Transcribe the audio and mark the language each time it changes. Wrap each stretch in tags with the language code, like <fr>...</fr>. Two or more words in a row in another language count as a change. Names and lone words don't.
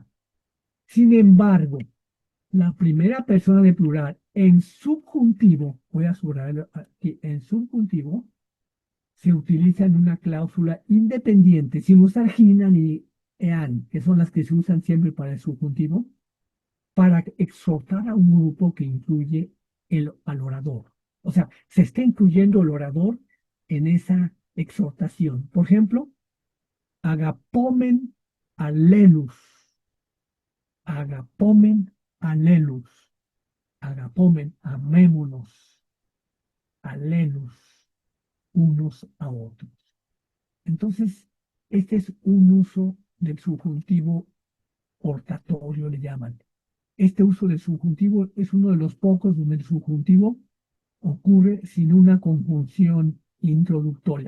<es>Sin embargo, la primera persona de plural en subjuntivo, voy a subrayarlo aquí, en subjuntivo, se utiliza en una cláusula independiente, sin usar gina ni ean, que son las que se usan siempre para el subjuntivo, para exhortar a un grupo que incluye al orador. O sea, se está incluyendo el orador en esa exhortación. Por ejemplo,</es> <el>ἀγαπῶμεν ἀλλήλους. Ἀγαπῶμεν ἀλλήλους.</el> <es>Agapomen, amémonos, alelus, unos a otros. Entonces, este es un uso del subjuntivo hortatorio, le llaman. Este uso del subjuntivo es uno de los pocos donde el subjuntivo ocurre sin una conjunción introductoria.</es>